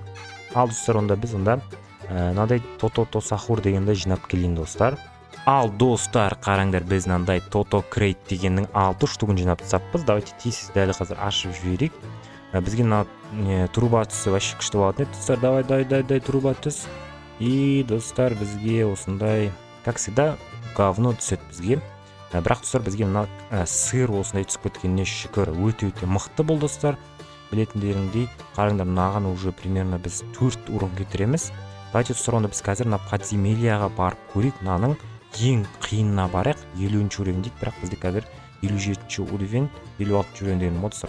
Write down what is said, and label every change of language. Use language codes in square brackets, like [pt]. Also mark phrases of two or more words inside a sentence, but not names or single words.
[kk] Ал достар, онда біз мынадай тото сахур дегенді жинап келейін достар. Ал достар, қараңдар, біз мынандай тото крейт дегеннің 6 штугын жинап таппыз. Давайте тез дәл қазір ашып жіберейік. Бізге мына труба түсі вообще күшті болатын еді достар. Давай, труба түс. И достар, бізге осындай, [ru] как всегда, говно [kk] түседі бізге. Бірақ достар, бізге мына сыр осындай түсіп кеткеніне шүкір, өте мықты бұл достар. Білетіндеріңдей, қараңдар, мынаған [ru] уже примерно [kk] біз 4 урон кетіреміз. Давайте достар, онда біз қазір мына подземельяға барып көрейік. Мынаның ең қиынына барайық. 50 уровень дейді, бірақ бізде қазір 57 уровень, 56 уровень деген модстар.